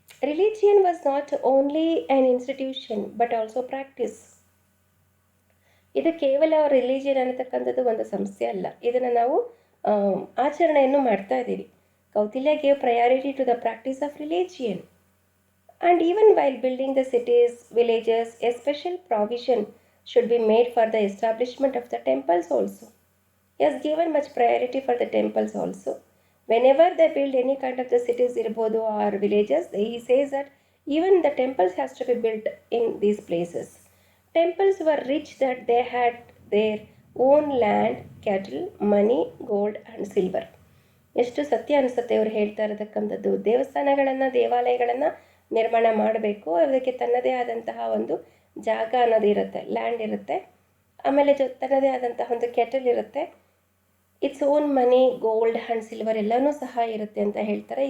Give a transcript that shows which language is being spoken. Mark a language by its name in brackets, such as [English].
[English] Religion was not only an institution but also practice. [Kannada] ಇದು ಕೇವಲ religion ಅನ್ನತಕ್ಕಂಥದ್ದು ಒಂದು ಸಂಸ್ಥೆ ಅಲ್ಲ, ಇದನ್ನು ನಾವು ಆಚರಣೆಯನ್ನು ಮಾಡ್ತಾ ಇದ್ದೀವಿ. [English] Kautilya gave priority to the practice of religion. And even while building the cities, villages, a special provision should be made for the establishment of the temples also. He has given much priority for the temples also. Whenever they build any kind of the cities [Kannada] irbodu [English] or villages, he says that even the temples has to be built in these places. Temples were rich that they had their own land, cattle, money, gold and silver. [Kannada] ಎಷ್ಟು ಸತ್ಯ ಅನಿಸುತ್ತೆ ಇವರು ಹೇಳ್ತಾ ಇರತಕ್ಕಂಥದ್ದು. ದೇವಸ್ಥಾನಗಳನ್ನು, ದೇವಾಲಯಗಳನ್ನು ನಿರ್ಮಾಣ ಮಾಡಬೇಕು, ಅದಕ್ಕೆ ತನ್ನದೇ ಆದಂತಹ ಒಂದು ಜಾಗ ಅನ್ನೋದು ಇರುತ್ತೆ, ಲ್ಯಾಂಡ್ ಇರುತ್ತೆ. ಆಮೇಲೆ ತನ್ನದೇ ಆದಂತಹ ಒಂದು ಕೆಟಲ್ ಇರುತ್ತೆ, [English] its own money, gold and silver [Kannada] ಎಲ್ಲನೂ ಸಹ ಇರುತ್ತೆ ಅಂತ ಹೇಳ್ತಾರೆ.